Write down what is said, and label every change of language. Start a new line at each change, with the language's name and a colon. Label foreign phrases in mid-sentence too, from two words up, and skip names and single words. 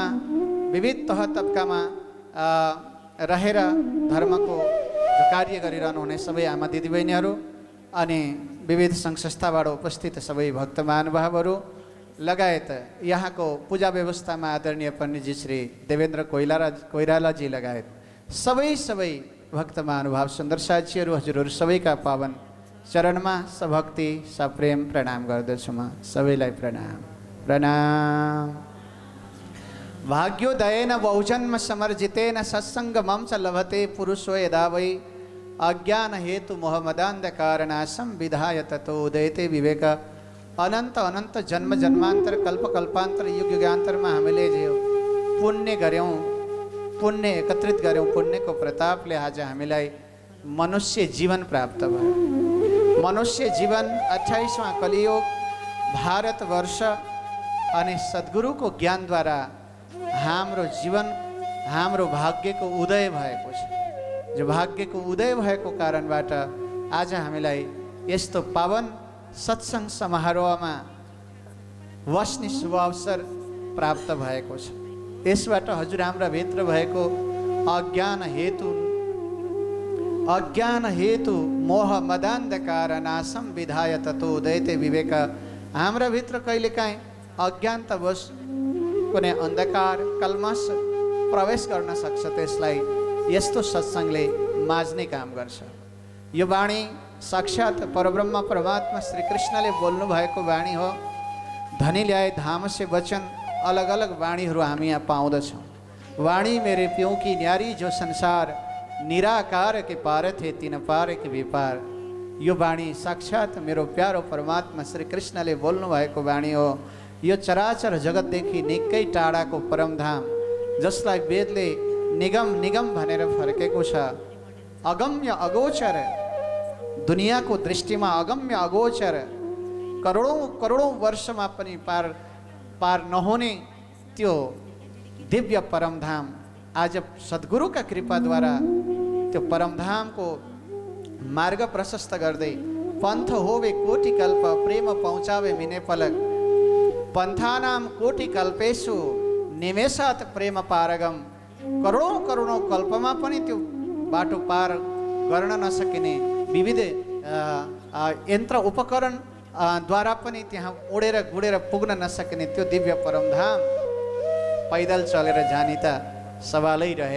Nepali: विविध तह तब्कामा रहेर धर्मको कार्य गरिरहनुहुने सबै आमा दिदीबहिनीहरू अनि विविध सङ्घ संस्थाबाट उपस्थित सबै भक्त महानुभावहरू लगायत यहाँको पूजा व्यवस्थामा आदरणीय पण्डितजी श्री देवेन्द्र कोइरालाजी लगायत सबै भक्त महानुभाव सुन्दर साक्षीहरू हजुरहरू सबैका पावन चरणमा सभक्ति सप्रेम प्रणाम गर्दछु म सबैलाई प्रणाम प्रणाम।
Sanskrit: भाग्योदयेन बहुजन्म समर्जितेन सत्सङ्गमं च लभते पुरुषो यदा वै अज्ञान हेतु मोहमदान्धकारनाशं विधाय ततो उदयते विवेक।
Nepali: अनन्त अनन्त जन्म जन्मान्तर कल्प कल्पान्तर युग युगान्तरमा हामीले जो पुण्य गऱ्यौँ, पुण्य एकत्रित गऱ्यौँ, पुण्यको प्रतापले आज हामीलाई मनुष्य जीवन प्राप्त भयो। मनुष्य जीवन 28वां कलियुग भारतवर्ष अनि सद्गुरुको ज्ञानद्वारा हाम्रो जीवन हाम्रो भाग्यको उदय भएको छ। जो भाग्यको उदय भएको कारणबाट आज हामीलाई यस्तो पावन सत्सङ्ग समारोहमा बस्ने शुभ अवसर प्राप्त भएको छ। यसबाट हजुर हाम्रा भित्र भएको
Sanskrit: अज्ञान हेतु मोह मदान्धकार नाशम विधाय ततो उदयते विवेक।
Nepali: हाम्रा भित्र कहिलेकाहीँ अज्ञानतावश कुनै अन्धकार कल्मस प्रवेश गर्न सक्छ, त्यसलाई यस्तो सत्सङ्गले माझ्ने काम गर्छ। यो वाणी साक्षात् परब्रह्म परमात्मा श्री कृष्णले बोल्नु भएको वाणी हो।
Hindi: धनी ल्याए धाम से वचन,
Nepali: अलग अलग वाणीहरू हामी यहाँ पाउँदछौँ।
Hindi: वाणी मेरे प्यों की न्यारी जो संसार निराकार के पार थे तीन पार के विपार।
Nepali: यो वाणी साक्षात् मेरो प्यारो परमात्मा श्री कृष्णले बोल्नु भएको वाणी हो। यो चराचर जगतदेखि निकै टाढाको परमधाम जसलाई वेदले निगम निगम भनेर फर्केको छ, अगम्य अगोचर, दुनियाँको दृष्टिमा अगम्य अगोचर, करोडौँ वर्षमा पनि पार नहुने त्यो दिव्य परमधाम आज सद्गुरुका कृपाद्वारा त्यो परमधामको मार्ग प्रशस्त गर्दै
Hindi: पन्थ होवे कोटि कल्प प्रेम पहुँचावे मिने पलक।
Sanskrit: पन्थानाम कोटि कल्पेषु निमेषात् प्रेम पारगम।
Nepali: करोडौँ कल्पमा पनि त्यो बाटो पार गर्न नसकिने विविध यन्त्र उपकरण द्वारा पनि त्यहाँ उडेर गुडेर पुग्न नसकिने त्यो दिव्य परमधाम पैदल चलेर जाने त सवालै रहेन।